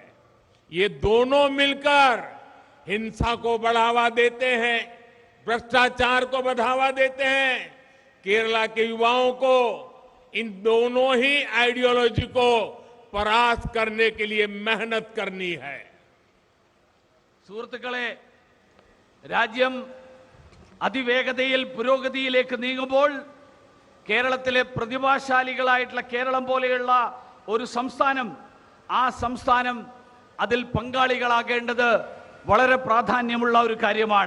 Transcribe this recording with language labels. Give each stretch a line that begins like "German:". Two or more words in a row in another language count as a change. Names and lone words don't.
Hindi: ये दोनों मिलकर हिंसा को बढ़ावा देते हैं, भ्रष्टाचार को बढ़ावा देते हैं। केरला के युवाओं को इन दोनों ही आइडियोलॉजी को പരാസ് करने के लिए मेहनत करनी है।
Malayalam: സുഹൃത്തുക്കളെ, രാജ്യം അതിവേഗതയിൽ പുരോഗതിയിലേക്ക് നീങ്ങുമ്പോൾ കേരളത്തിലെ പ്രതിഭാശാലികളായിട്ടുള്ള കേരളം പോലെയുള്ള ഒരു സംസ്ഥാനം, ആ സംസ്ഥാനം അതിൽ പങ്കാളികളാകേണ്ടത് വളരെ പ്രാധാന്യമുള്ള ഒരു കാര്യമാണ്.